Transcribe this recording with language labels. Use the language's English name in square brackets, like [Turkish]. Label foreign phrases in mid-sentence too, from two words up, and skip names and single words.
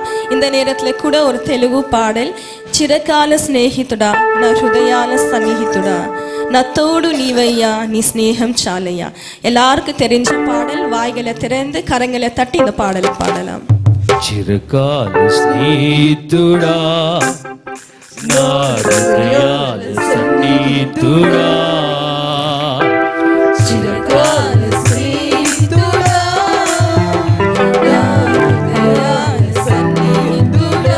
[Tamil] இந்த நேரத்தில் கூட ஒரு தெலுங்கு பாடல், [Telugu] చిరకాల స్నేహితుడా నా హృదయాల సన్నిహితుడా నాతోడు నీవయ్యా నీ స్నేహం చాలయ్యా. [Tamil] எல்லாருக்கும் தெரிஞ்ச பாடல். வாய்களை திறந்து கரங்களை தட்டி இந்த பாடலை பாடலாம். [Telugu] చిరకాల స్నేహితుడా నా హృదయాల సన్నిహితుడా చిరకాల స్నేహితుడా నా హృదయాల సన్నిహితుడా